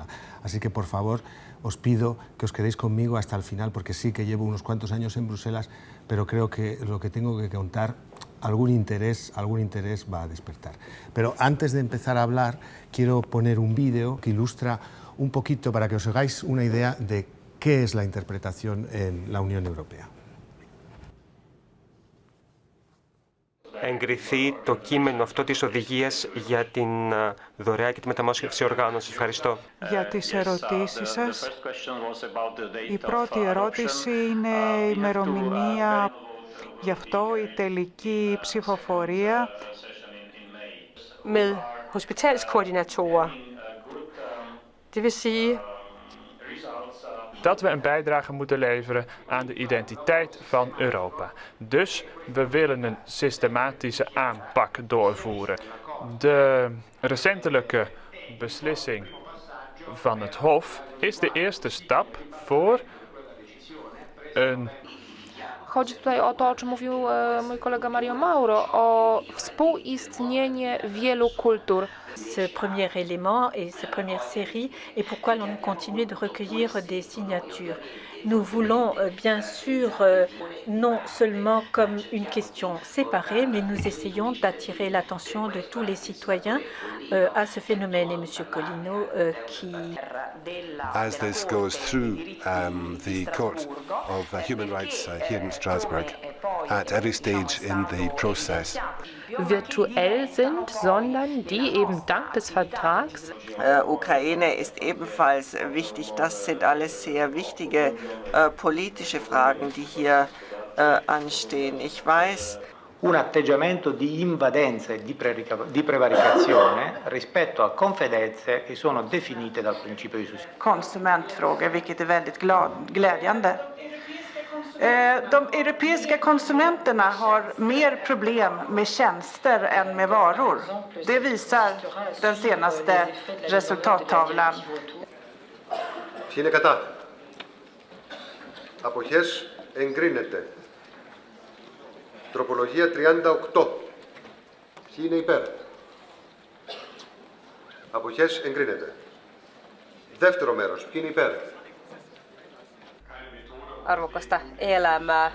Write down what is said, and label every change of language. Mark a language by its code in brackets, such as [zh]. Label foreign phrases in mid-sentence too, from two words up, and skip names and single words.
[es] Así que, por favor, os pido que os quedéis conmigo hasta el final, porque sí que llevo unos cuantos años en Bruselas, pero creo que lo que tengo que contar algún interés va a despertar. Pero antes de empezar a hablar, quiero poner un vídeo que ilustra un poquito, para que os hagáis una idea de qué es la interpretación en la Unión Europea. [el] Εγκριθεί το κείμενο αυτό της οδηγίας για την δωρεά και τη μεταμόσχευση οργάνων. Σας ευχαριστώ. Για τις ερωτήσεις σας. Η πρώτη ερώτηση είναι η ημερομηνία, γι' αυτό η τελική ψηφοφορία. [da] Med hospitalskoordinatorer. Det vil sige [nl] dat we een bijdrage moeten leveren aan de identiteit van Europa. Dus we willen een systematische aanpak doorvoeren. De recentelijke beslissing van het Hof is de eerste stap voor een... [pl] Chodzi tutaj o to, o czym mówił mój kolega Mario Mauro, o współistnienie wielu kultur. [fr] Ce premier élément et cette première série et pourquoi l'on continue de recueillir des signatures. Nous voulons bien sûr non seulement comme une question séparée, mais nous essayons d'attirer l'attention de tous les citoyens à ce phénomène. Et M. Colino qui... [en] As this goes through the Court of Human Rights here in Strasbourg, at every stage in the process. [de] Virtuell sind, sondern die eben dank des Vertrags. Ukraine ist ebenfalls wichtig. Das sind alles sehr wichtige politische Fragen, die hier anstehen. Ich weiß. [it] Un atteggiamento di invadenza e di prevaricazione rispetto a confidenze che sono definite dal principio di sussidiarietà. [sv] Konsumentfrågor, vilket är väldigt glädjande. De europeiska konsumenterna har mer problem med tjänster än med varor. Det visar den senaste resultattavlan. [el] Αποχές εγκρίνεται. Τροπολογία 38. Ποιοι είναι υπέρ? Αποχές εγκρίνεται. Δεύτερο μέρος. Ποιοι είναι υπέρ? [fi] Arvokasta elämää.